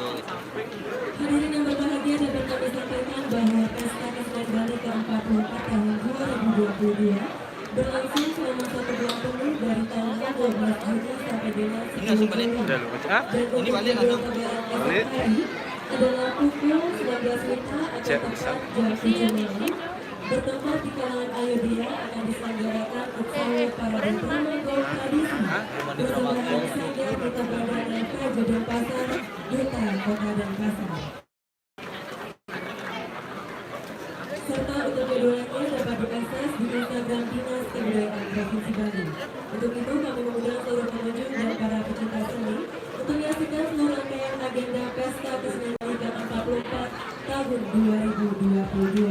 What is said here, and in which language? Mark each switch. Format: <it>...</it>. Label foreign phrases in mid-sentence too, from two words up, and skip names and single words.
<id>Hadirin yang berbahagia, dapat kami sampaikan bahwa Pesta Kesenian Bali ke-44 tahun 2022 berlangsung selama 1 bulan penuh dari tanggal 12 Juni sampai dengan 10 Juli. Udah lu baca? Dan Ini balik langsung. balik adalah pukul 19 WITA atau Cek, tepat bisa. jam 7 malam. Bertempat di kalangan Ayodhya akan diselenggarakan upacara parade drama golf tradisi bersama anak sanggar Duta Bandar Nangka Jodong Pasar, Duta Kota Denpasar. Serta untuk jadwalnya dapat diakses di Instagram Dinas Kebudayaan Provinsi Bali. Untuk itu kami mengundang seluruh pengunjung dan para pecinta seni untuk menyaksikan seluruh rangkaian agenda Pesta Kesenian Bali ke-44 tahun 2022.</id>